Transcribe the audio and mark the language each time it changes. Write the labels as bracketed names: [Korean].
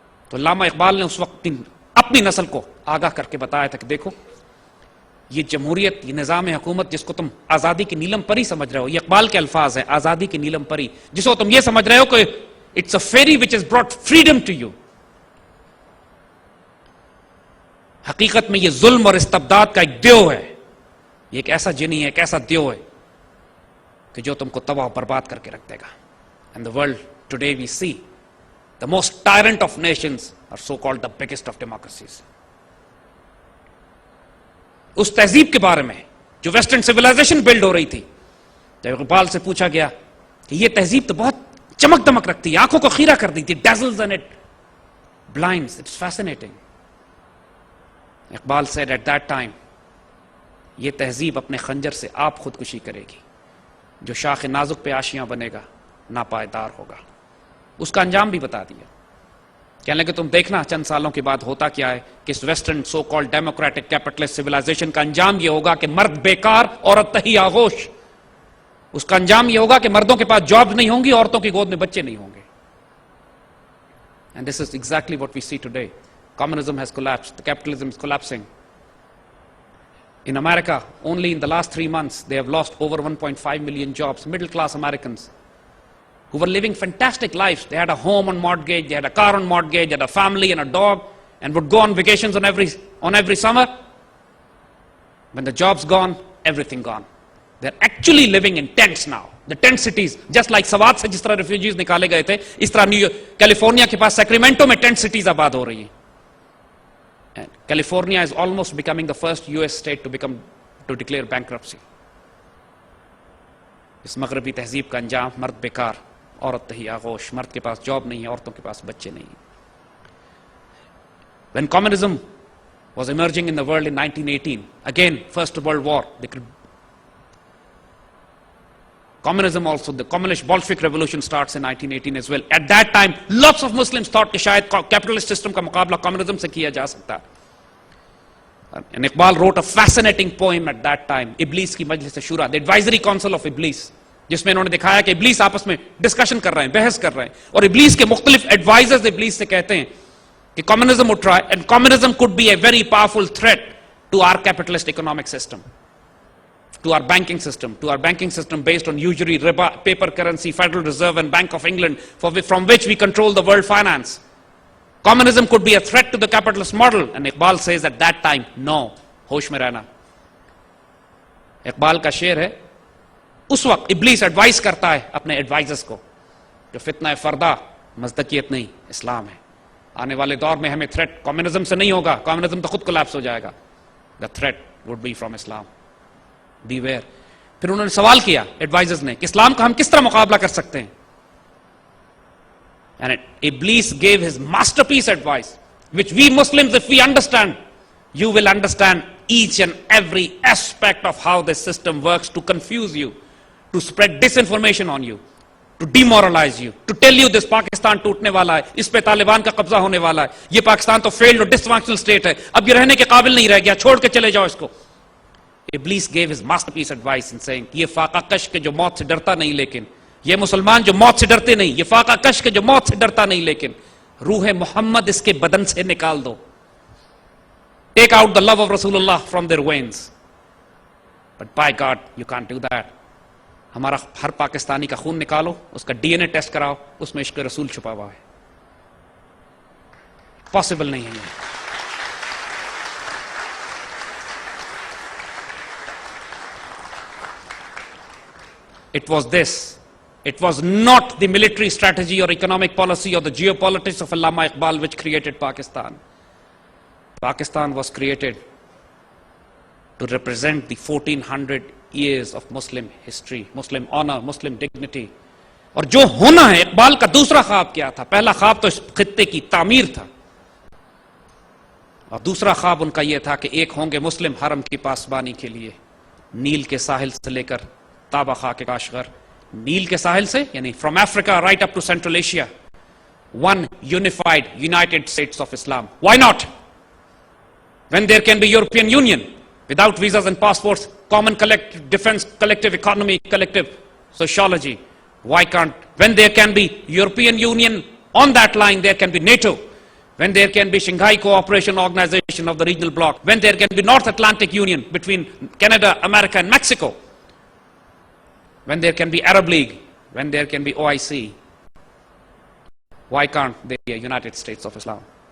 [Urdu] تو علامہ اقبال نے اس وقت اپنی نسل کو آگاہ کر کے بتایا تھا کہ دیکھو یہ جمہوریت، یہ نظام حکومت جس کو تم آزادی کی نیلم پری سمجھ رہے ہو، یہ اقبال کے الفاظ ہیں، آزادی کی نیلم پری، جس کو تم یہ سمجھ رہے ہو کہ [English] It's a fairy which has brought freedom to you. [Urdu] حقیقت میں یہ ظلم اور استبداد کا ایک دیو ہے، یہ ایک ایسا جنی ہے، ایک ایسا دیو ہے کہ جو تم کو تباہ و برباد کر کے رکھ دے گا. [English] And the world today we see the most tyrant of nations are so called the biggest of democracies. [Urdu] اس تہذیب کے بارے میں جو ویسٹرن سیولائزیشن بلڈ ہو رہی تھی، جب اقبال سے پوچھا گیا کہ یہ تہذیب تو بہت چمک دمک رکھتی ہے، آنکھوں کو خیرہ کر دی تھی، [English] dazzles and it blinds, it's fascinating. [Urdu] Iqbal [English] said at that time [Urdu] یہ تہذیب اپنے خنجر سے آپ خودکشی کرے گی، جو شاخ نازک پہ آشیاں بنے گا ناپائیدار ہوگا. اس کا انجام بھی بتا دیا. کہنے لگے تم دیکھنا چند سالوں کے بعد ہوتا کیا ہے کہ اس [English] western so called democratic capitalist civilization [Urdu] کا انجام یہ ہوگا کہ مرد بیکار، عورت تہی آغوش. اس کا انجام یہ ہوگا کہ مردوں کے پاس جاب نہیں ہوں گی، عورتوں کی گود میں بچے نہیں ہوں گے. [English] And this is exactly what we see today. Communism has collapsed. The capitalism is collapsing. In America, only in the last 3 months, they have lost over 1.5 million jobs. Middle-class Americans who were living fantastic lives. They had a home on mortgage, they had a car on mortgage, they had a family and a dog, and would go on vacations on every summer. When the job's gone, everything gone. They're actually living in tents now. The tent cities, just like [Urdu] Swat سے جس طرح refugees نکالے گئے تھے، اس طرح California کے پاس سیکریمنٹو میں tent cities آباد ہو رہی ہیں. [English] And California is almost becoming the first US state to declare bankruptcy. [Urdu] اس مغربی تہذیب کا انجام مرد بیکار، عورت تہی آغوش. مرد کے پاس جاب نہیں ہے، عورتوں کے پاس بچے نہیں ہیں. [English] When communism was emerging in the world in 1918, again First World War, communism also, the communist Bolshevik revolution starts in 1918 as well. At that time, lots of Muslims thought [Urdu] کہ شاید [English] capitalist system [Urdu] کا مقابلہ [English] communism [Urdu] سے کیا جا سکتا. [English] And Iqbal wrote a fascinating poem at that time, [Urdu] ابلیس کی مجلس شورا, [English] the advisory council of ابلیس, [Urdu] جس میں انہوں نے دکھایا کہ ابلیس آپس میں ڈسکشن کر رہے ہیں، بحث کر رہے ہیں، اور ابلیس کے مختلف ایڈوائزرز ابلیس سے کہتے ہیں کہ [English] communism would try, and communism could be a very powerful threat to our capitalist economic system, to our banking system based on usury, riba, paper currency, Federal Reserve and Bank of England, from which we control the world finance. Communism could be a threat to the capitalist model. And Iqbal says at that time, no, [Urdu] ہوش میں رہنا. اقبال کا شعر ہے، اس وقت ابلیس advise کرتا ہے اپنے ایڈوائزرز کو کہ فتنہ فردہ مصداقیت نہیں، اسلام ہے. آنے والے دور میں ہمیں تھریٹ کمیونزم سے نہیں ہوگا، کمیونزم تو خود کولیپس ہو جائے گا. [English] The threat would be from Islam. Beware. [Urdu] پھر انہوں نے سوال کیا ایڈوائزرز نے کہ اسلام کا ہم کس طرح مقابلہ کر سکتے ہیں. [English] And Iblis gave his masterpiece advice, which we Muslims, if we understand, you will understand each and every aspect of how the system works to confuse you, to spread disinformation on you, to demoralize you, to tell you this Pakistan [Urdu] ٹوٹنے والا ہے, اس پہ طالبان کا قبضہ ہونے والا ہے, یہ پاکستان تو failed اور dysfunctional state ہے, اب یہ رہنے کے قابل نہیں رہ گیا, چھوڑ کے چلے جاؤ اس کو. [English] Iblis gave his masterpiece advice in saying, [Urdu] یہ فاقہ کش کے جو موت سے ڈرتا نہیں, لیکن یہ مسلمان جو موت سے ڈرتے نہیں, یہ فاقہ کش کے جو موت سے ڈرتا نہیں, لیکن روح محمد اس کے بدن سے نکال دو. [English] Take out the love of Rasulullah from their veins. But by God, you can't do that. [Urdu] ہمارا ہر پاکستانی کا خون نکالو, اس کا ڈی این اے ٹیسٹ کراؤ, اس میں عشق رسول چھپا ہوا ہے. پاسبل نہیں ہے. [English] It was this. It was not the military strategy or economic policy or the geopolitics of Allama Iqbal which created Pakistan. Pakistan was created to represent the 1400 years of Muslim history, Muslim honor, Muslim dignity. [Urdu] اور جو ہونا ہے, اقبال کا دوسرا خواب کیا تھا؟ پہلا خواب تو اس خطے کی تعمیر تھا, اور دوسرا خواب ان کا یہ تھا کہ ایک ہوں گے مسلم حرم کی پاسبانی کے لیے, نیل کے ساحل سے لے کر تابا خاک کاشغر, نیل کے ساحل سے یعنی [English] from Africa right up to Central Asia, one unified United States of Islam. Why not? When there can be European Union without visas and passports, common collective defense, collective economy, collective sociology, why can't? When there can be European Union on that line, there can be NATO. When there can be Shanghai Cooperation Organization of the regional bloc, when there can be North Atlantic Union between Canada, America and Mexico, when there can be Arab League, when there can be OIC, why can't there be a United States of Islam?